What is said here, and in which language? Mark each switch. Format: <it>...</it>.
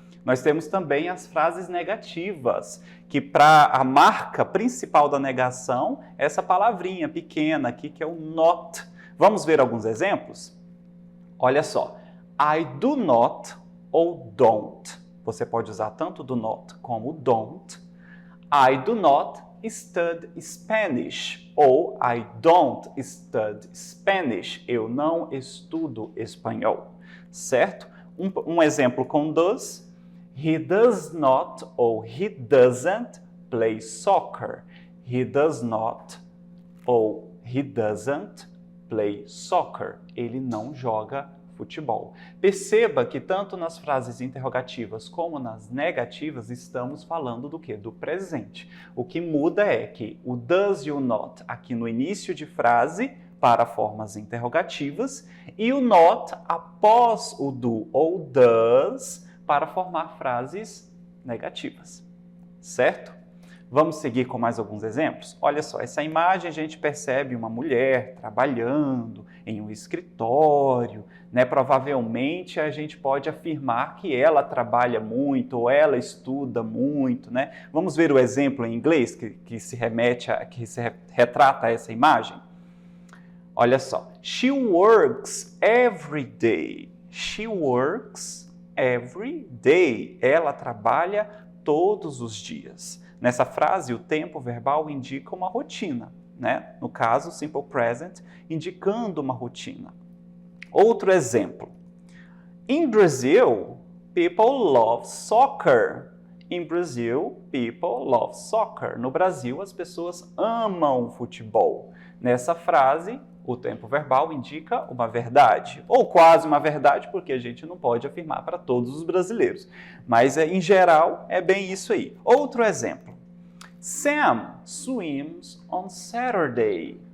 <pt>Nós temos também as frases negativas, que para a marca principal da negação, essa palavrinha pequena aqui, que é o not. Vamos ver alguns exemplos? Olha só,</pt> <en>I do not</en> <pt>ou don't. Você pode usar tanto do not como don't.</pt> <en>I do not study Spanish ou I don't study Spanish.</en> <pt>Eu não estudo espanhol, certo? Um exemplo com</pt> <en>does, he does not ou he doesn't play soccer. He does not ou he doesn't play soccer.</en> <pt>Ele não joga futebol. Perceba que tanto nas frases interrogativas como nas negativas estamos falando do quê? Do presente. O que muda é que o does e o not aqui no início de frase para formas interrogativas e o not após o do ou does para formar frases negativas, certo? Vamos seguir com mais alguns exemplos? Olha só, essa imagem a gente percebe uma mulher trabalhando em um escritório, Provavelmente a gente pode afirmar que ela trabalha muito ou ela estuda muito, Vamos ver o exemplo em inglês que se retrata essa imagem? Olha só,</pt> <en>she works every day. She works every day.</en> <pt>Ela trabalha todos os dias. Nessa frase, o tempo verbal indica uma rotina, No caso, simple present, indicando uma rotina. Outro exemplo.</pt> <en>In Brazil, people love soccer. In Brazil, people love soccer.</en> <pt>No Brasil, as pessoas amam futebol. Nessa frase, o tempo verbal indica uma verdade, ou quase uma verdade, porque a gente não pode afirmar para todos os brasileiros. Mas, em geral, é bem isso aí. Outro exemplo.</pt> <en>Sam swims on Saturday.</en>